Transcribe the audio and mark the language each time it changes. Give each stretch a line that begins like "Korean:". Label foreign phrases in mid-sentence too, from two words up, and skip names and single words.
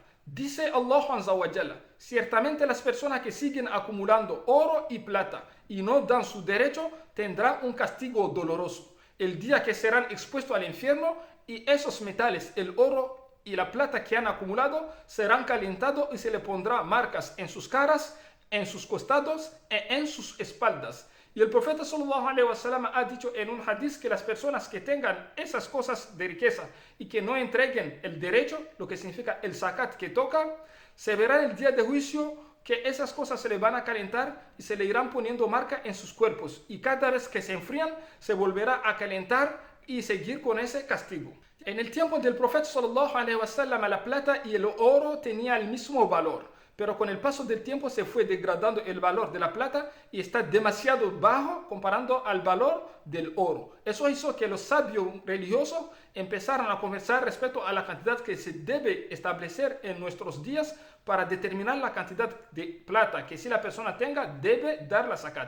Spanish: Dice Allah
Arabic: عز وجل,
Spanish: ciertamente las personas que siguen acumulando oro y plata y no dan su derecho tendrán un castigo doloroso. El día que serán expuestos al infierno y esos metales, el oro y la plata que han acumulado, serán calentados y se le pondrá marcas en sus caras, en sus costados e en sus espaldas. Y el profeta
Arabic: صلى الله عليه وسلم
Spanish: ha dicho en un hadith que las personas que tengan esas cosas de riqueza y que no entreguen el derecho, lo que significa el zakat que toca, se verá el día de juicio que esas cosas se le van a calentar y se le irán poniendo marca en sus cuerpos. Y cada vez que se enfrían, se volverá a calentar y seguir con ese castigo. En el tiempo del profeta
Arabic: صلى الله عليه وسلم,
Spanish: la plata y el oro tenían el mismo valor, pero con el paso del tiempo se fue degradando el valor de la plata y está demasiado bajo comparando al valor del oro. Eso hizo que los sabios religiosos empezaran a conversar respecto a la cantidad que se debe establecer en nuestros días para determinar la cantidad de plata que si la persona tenga debe dar la zakat.